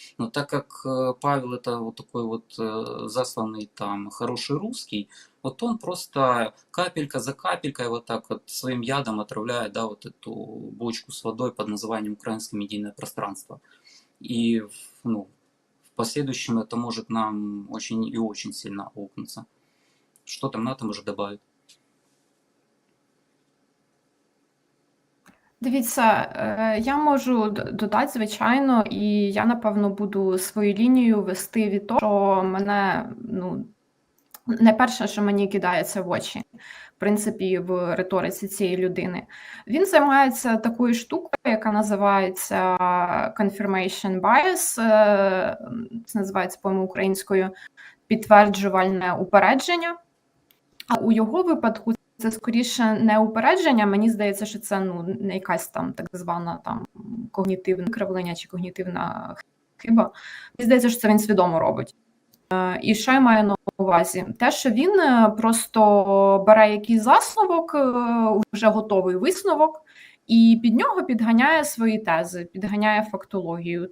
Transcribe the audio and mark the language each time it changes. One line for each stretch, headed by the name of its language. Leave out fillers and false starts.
Russian: Но так как Павел это вот такой вот засланный там хороший русский, вот он просто капелька за капелькой вот так вот своим ядом отравляет, да, вот эту бочку с водой под названием украинское медийное пространство. И в последующем это может нам очень и очень сильно аукнуться. Что там на этом уже добавить?
Ukrainian: Дивіться, я можу додати, звичайно, і я, напевно, буду свою лінію вести від того, що мене, ну, не перше, що мені кидається в очі, в принципі, в риториці цієї людини. Він займається такою штукою, яка називається confirmation bias, це називається, по-моєму, українською підтверджувальне упередження. А у його випадку це скоріше не упередження. Мені здається, що це не якась там так звана там когнітивне кривлення чи когнітивна хиба. Мені здається, що це він свідомо робить. І що я маю на увазі? Те, що він просто бере якийсь засновок, вже готовий висновок, і під нього підганяє свої тези, підганяє фактологію.